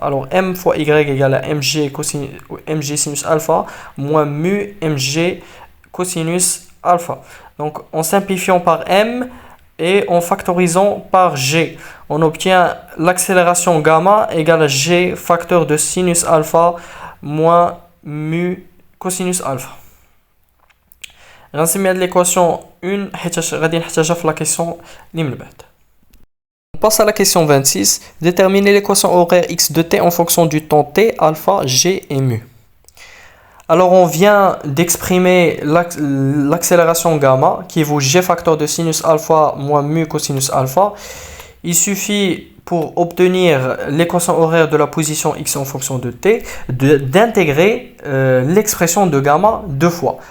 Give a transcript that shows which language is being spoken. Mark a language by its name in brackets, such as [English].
[French] Alors, m fois y égale à mg sinus alpha moins mu mg cosinus alpha. Donc, en simplifiant par m et en factorisant par g, on obtient l'accélération gamma égale à g facteur de sinus alpha moins mu cosinus alpha. [Arabic] غنسميها [French] l'équation 1 [Arabic] حيت غادي نحتاجها في [French] la question [Arabic] اللي من بعد. [French] On passe à la question 26. Déterminer l'équation horaire x de t en fonction du temps t, alpha, g et mu. Alors on vient d'exprimer l'accélération gamma qui vaut g facteur de sinus alpha moins mu cosinus alpha. Il suffit pour obtenir l'équation horaire de la position x en fonction de t, d'intégrer l'expression de gamma deux fois.